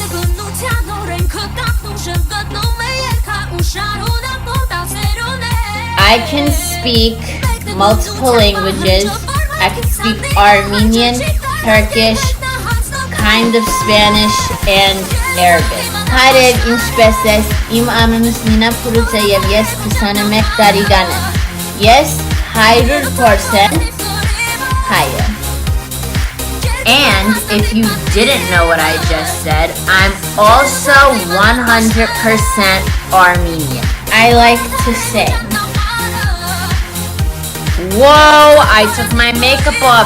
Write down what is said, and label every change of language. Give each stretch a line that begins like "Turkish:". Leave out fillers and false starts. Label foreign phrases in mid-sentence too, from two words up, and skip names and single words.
English: I can speak multiple languages. I can speak Armenian, Turkish, kind of Spanish, and Arabic.
Armenian: Հայրեր ինչպես ես, իմ անունս Նինա Փուրուց է և ես 21 տարեկան եմ։
English: Yes, 100% higher. And if you didn't know what I just said, I'm also 100% Armenian. I like to sing. Whoa, I took my makeup off.